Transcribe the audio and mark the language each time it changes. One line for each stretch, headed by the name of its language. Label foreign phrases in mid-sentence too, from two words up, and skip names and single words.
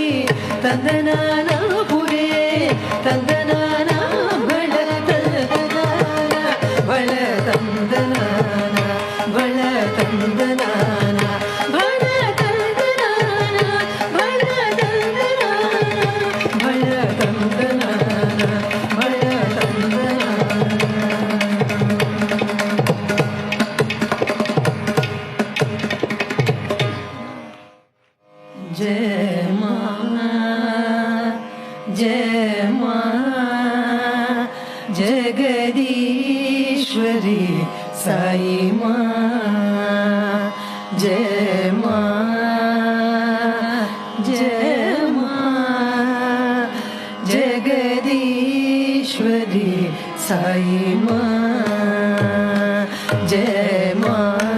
Telugu: తందనాన పురే తందనాన బళ తందనాన బళ తందనాన బళ తందనాన బళ తందనాన బళ తందనాన బళ తందనాన బళ తందనాన
Hindi: जय मां जय मां जगदीश्वरी साई मां जय मां जय मां जगदीश्वरी साई मां जय मां